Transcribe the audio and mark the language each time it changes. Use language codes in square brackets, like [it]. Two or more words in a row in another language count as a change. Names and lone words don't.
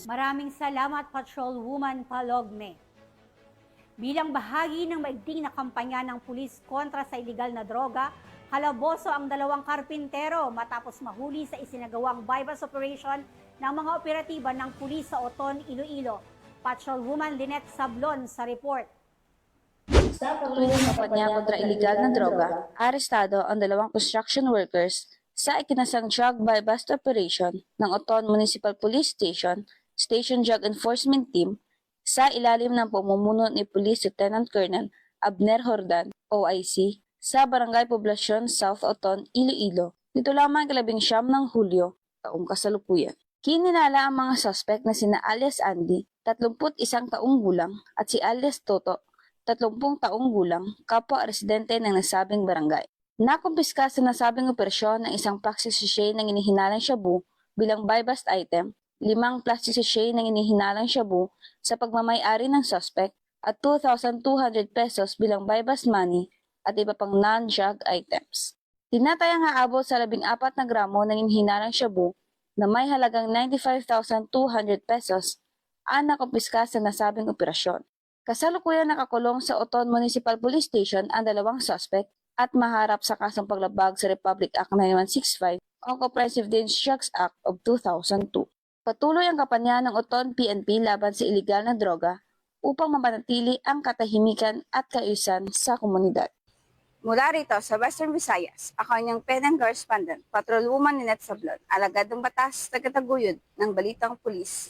[tl] Maraming salamat, Patrolwoman Palogme. Bilang bahagi ng maigting na kampanya ng pulis kontra sa iligal na droga, kalaboso ang 2 karpintero matapos mahuli sa isinagawang [en] bypass operation [tl] ng mga operatiba ng pulis sa Oton, Iloilo. Patrolwoman Lynette Sablon sa report. Sa patuloy na kampanya kontra iligal na droga, arestado ang 2 [en] construction workers [tl] sa ikinasang [en] drug buy-bust operation [tl] ng Oton Municipal Police Station, Station Drug Enforcement Team, sa ilalim ng pamumuno ni Police Lieutenant Colonel Abner Jordan, OIC, sa Barangay Poblacion, South Oton, Iloilo. Nito lamang 19 ng Hulyo, taong kasalukuyan. Kinilala ang mga suspect na sina alias Andy, 31 taong gulang, at si alias Toto, 30 taong gulang, kapwa residente ng nasabing barangay. Nakumpiska sa nasabing operasyon ng isang [en] plastic sachet [tl] ng inihinalang shabu bilang [en] buy-bust item, [tl] 5 [en] plastic sachet [tl] ng inihinalang shabu sa pagmamay-ari ng suspect at 2,200 pesos bilang [en] buy-bust money [tl] at iba pang [en] non-drug items. [tl] Tinatayang haabot sa 14 na gramo ng inihinalang shabu na may halagang 95,200 pesos ang nakumpiska sa nasabing operasyon. Kasalukuyan nakakulong sa Oton Municipal Police Station ang 2 suspect at maharap sa kasong paglabag sa Republic Act 9165 o Comprehensive Dangerous Drugs Act of 2002. Patuloy ang kampanya ng Oton PNP laban sa iligal na droga upang mapanatili ang katahimikan at kaayusan sa komunidad. Mula rito sa Western Visayas, ako ang PNN correspondent, Patrolwoman Lynette Sablon, alagad ng batas, tagataguyod ng balitang pulis.